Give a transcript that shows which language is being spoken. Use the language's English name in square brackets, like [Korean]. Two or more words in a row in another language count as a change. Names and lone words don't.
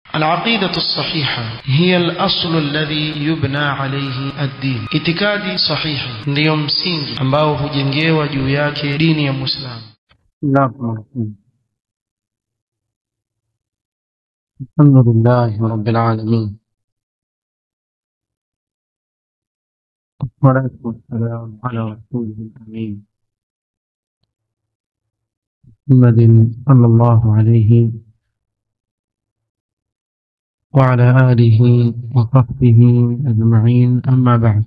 [Arabic] العقيدة الصحيحة هي الأصل الذي يبنى عليه الدين. اعتقادي صحيح [Swahili] ndio msingi ambao hujengewa juu yake dini ya Muislamu. [Arabic] الحمد لله رب العالمين. والصلاة والسلام على رسوله الأمين محمد صلى الله عليه وعلى آله وصحبه أجمعين، أما بعد.